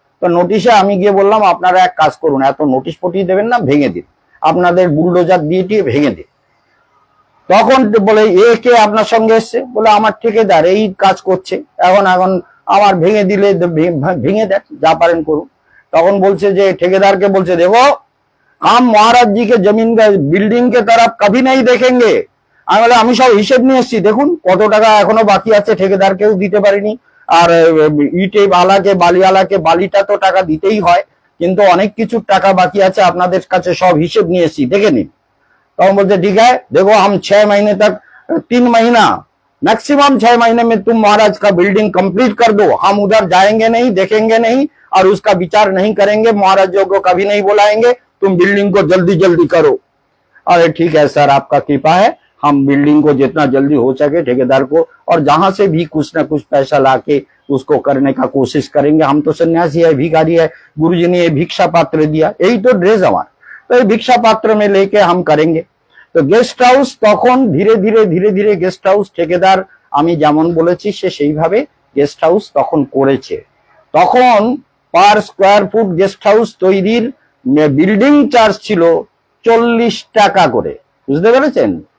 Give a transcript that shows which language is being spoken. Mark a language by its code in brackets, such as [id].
[bn] তো নোটিশে আমি গিয়ে বললাম আপনারা এক কাজ করুন, এত নোটিশ পটিয়ে দেবেন না, ভেঙে দিন, আপনাদের বুলডোজার দিয়ে ভেঙে দিন। তখন বলে এ কে আপনার সঙ্গে এসছে? বলে আমার ঠিকাদার এই কাজ করছে, এখন আমার ভেঙে দিলে ভেঙে দেন, যা পারেন করুন। তখন বলছে যে ठेकेदार বলছে দেখো [hi] हम महाराज जी के जमीन का बिल्डिंग के तरफ कभी नहीं देखेंगे। [bn] আমি বলে আমি সব হিসেব নিয়ে এসেছি, দেখুন কত টাকা এখনো বাকি আছে, ঠিকাদারকেও দিতে পারিনি। আর ইটে আলাকে বালি আলাকে বালিটা তো টাকা দিতেই হয়, কিন্তু অনেক কিছু টাকা বাকি আছে, আপনাদের কাছে সব হিসেব নিয়ে এসেছি, দেখে নিন। [hi] तब बोलते ठीक है देखो हम 6 महीने तक 3 महीना मैक्सिमम 6 महीने में तुम महाराज का बिल्डिंग कंप्लीट कर दो, हम उधर जाएंगे नहीं, देखेंगे नहीं और उसका विचार नहीं करेंगे, महाराजों को कभी नहीं बुलाएंगे, तुम बिल्डिंग को जल्दी जल्दी करो। अरे ठीक है सर आपका कृपा है, हम बिल्डिंग को जितना जल्दी हो सके ठेकेदार को, और जहां से भी कुछ ना कुछ पैसा लाके उसको करने का कोशिश करेंगे। हम तो सन्यासी है, भिखारी है, गुरुजी ने भिक्षा पात्र दिया, यही तो ड्रेस हमारा, तो ये भिक्षा पात्र में लेके हम करेंगे। तो गेस्ट हाउस [bn] তখন ধীরে ধীরে ধীরে ধীরে গেস্ট হাউস ঠিকাদার আমি যেমন বলেছি সে সেইভাবে গেস্ট হাউস তখন করেছে। তখন per square foot guest house তৈরির বিল্ডিং চার্জ ছিল 40 টাকা করে, বুঝতে পেরেছেন?